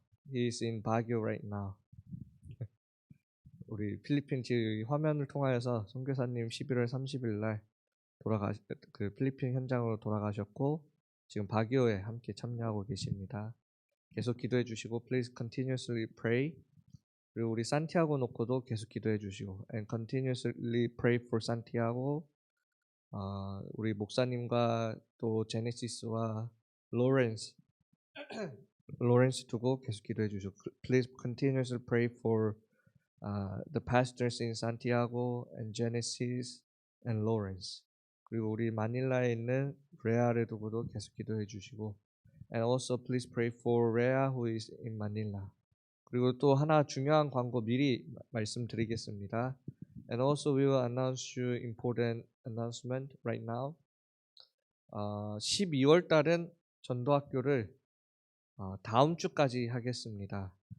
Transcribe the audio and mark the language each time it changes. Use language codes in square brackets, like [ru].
[en] He is in Baguio right now. [ko] 우리 필리핀 지금 화면을 통하여서 선교사님 11월 30일 날 그 필리핀 현장으로 돌아가셨고 지금 바기오에 함께 참여하고 계십니다. 계속 기도해 주시고 [en] please continuously pray. [ko] 그리고 우리 산티아고 놓고도 계속 기도해 주시고 [en] and continuously pray for Santiago. [ko] 우리 목사님과 또 제네시스와 로렌스 두고 계속 기도해 주시고 [en] please continuously pray for the pastors in Santiago and Genesis and Lawrence. [ko] 그리고 우리 마닐라에 있는 레아를 두고도 계속 기도해 주시고 [en] and also please pray for Rhea who is in Manila. [ko] 그리고 또 하나 중요한 광고 미리 말씀드리겠습니다. [en] And also we will announce you important announcement right now. [ko] 12월 달은 전도학교를 다음 주까지 하겠습니다.